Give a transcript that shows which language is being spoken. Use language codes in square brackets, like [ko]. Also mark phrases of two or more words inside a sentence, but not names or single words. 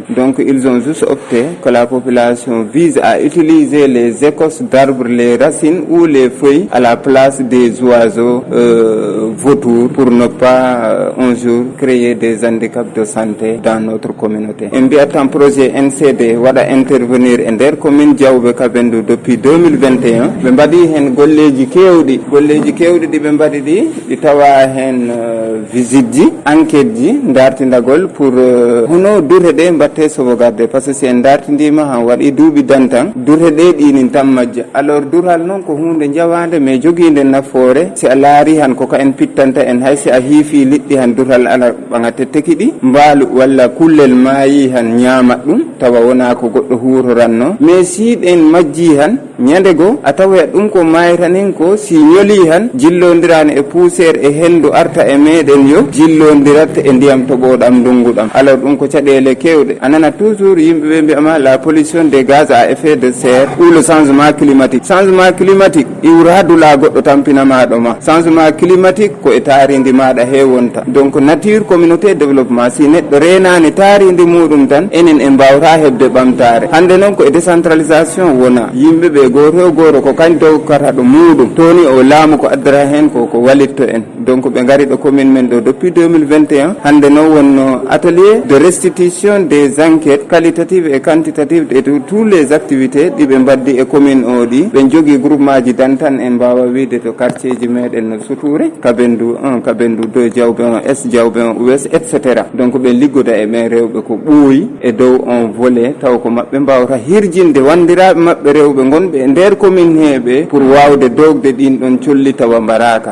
[fr] Donc ils ont juste opté que la population vise à utiliser les écorces d'arbres, les racines ou les feuilles à la place des oiseaux vautours pour ne pas un jour créer des handicaps de santé dans notre communauté. Un projet NCD va intervenir en der commune Diaoubé Kabendou depuis 2021. [ff] Ɓe mbaɗi hen golleji kewɗi ɗi ɓe mbaɗi ɗi tawa hen visite ji, enquête ji, dartindagol pour hono durhe ɗe mbatte sauvegarde, [fr] par ce que si [ff] en dartindima han waɗi duuɓi dantan durhe ɗe ɗinin tan majja. Alors dural noon ko hunde jawande mais joguinde nafoore. Si a laari han koko en pittanta en, hay si a hiifi liɗɗi han dural ala ɓaga tetteki ɗi, mbaalu walla kullel maayi han ñaamat ɗum tawa wona ko goɗɗo huutoranno. Mais si ɗen majji han ñande go a tawoyat ɗum ko maytanen ko si ñoli han jillodirani e poussiére e hendu arta e meɗen yo jillodirat e ndiyam toɓoɗam ndunguɗam. Alors ɗum ko caɗele kewɗe. A nana toujours yimɓeɓe mbiyama [fr] la pollution des gaz à effet de serre ou le changement climatique. Changement climatique [ff] iwra dula goɗɗo tampinamaɗo ma. [fr] Changement climatique [ff] ko e taaridi maɗa hewonta. Donc [fr] nature communauté développement, [ff] si neɗɗo renani taaridi muɗum tan enen en mbawta hebde ɓamtare. Hande noon ko e décentralisation wona, yimɓeɓe goto goro ko kañ dokkata ɗo muɗum toni o laamu ko addata hen ko walitto en. Donc ɓe ngari ɗo commune men ɗo depuis 2021. hande noon wonno [fr] atelier de restitution des enquêtes qualitatives et quantitatives de tous les activités [ff] ɗi ɓe mbaddi e commune o ɗi. ɓe jogui groupement ji dantan en mbawa wiide to quartier ji meɗen no Sutoure, Kabendou 1, Kabendou 2, Diaoubé 1 Est, Diaoubé 1 Ouest, etc. donc ɓe liggoda e ɓen rewɓe ko ɓooyi e dow on volet taw ko mabɓe mbawata hirjinde wandiraɓe mabɓe rewɓe gonɓe e nder commune heɓe pour wawde dogde ɗin ɗon colli tawa mbaraka.